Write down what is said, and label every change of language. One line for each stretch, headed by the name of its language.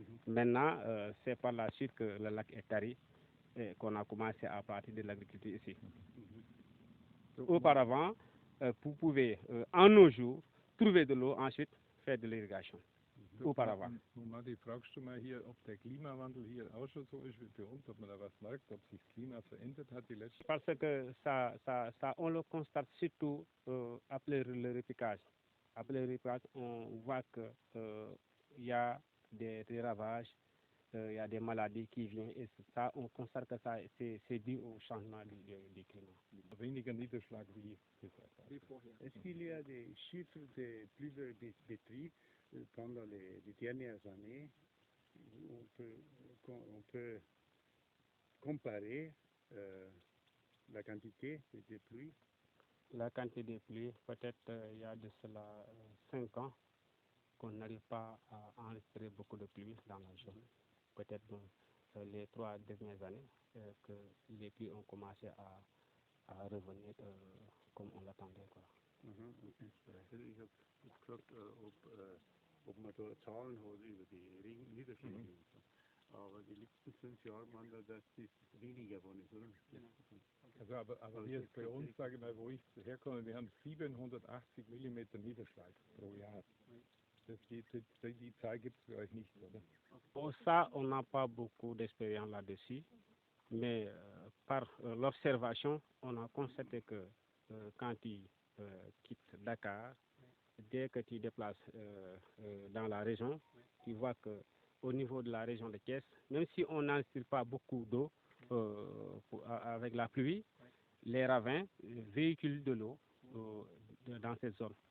French: Maintenant, c'est par la suite que le lac est tari et qu'on a commencé à partir de l'agriculture ici. Auparavant, vous pouvez, en nos jours, trouver de l'eau, ensuite faire de l'irrigation. Auparavant.
German: Matti, fragst du mal hier, ob der Klimawandel hier auch schon so ist wie bei uns, ob man da was merkt, ob sich das Klima verändert hat die letzten...
French: Parce que ça, on le constate surtout après le repiquage. Après le repiquage, on voit que il y a des ravages, il y a des maladies qui viennent et ça, on constate que ça, c'est dû au changement du climat.
German: Weniger Niederschlag wie vorher.
French: Est-ce qu'il y a des chiffres de plus de détruits pendant les dernières années? On peut comparer la quantité de pluie. La quantité de pluie, peut-être il y a de cela 5 ans qu'on n'arrive pas à enregistrer beaucoup de pluie dans la zone. Peut-être les 3 dernières années que les pluies ont commencé à revenir comme on l'attendait.
German: Ich habe gefragt, ob man da Zahlen hat über die Niederschläge. Aber die letzten 5 Jahre waren da, dass das weniger geworden ist, oder? Also aber hier bei uns, sage ich mal, wo ich herkomme, wir haben 780 mm Niederschlag pro Jahr. Die Zahl gibt es für euch nicht, oder?
French: Pour ça, on n'a pas beaucoup d'expérience là-dessus, mais par l'observation, on a constaté que quand tu quittes Dakar, dès que tu déplaces dans la région, tu vois qu'au niveau de la région de Thiès, même si on n'inspire pas beaucoup d'eau avec la pluie, les ravins véhiculent de l'eau dans cette zone.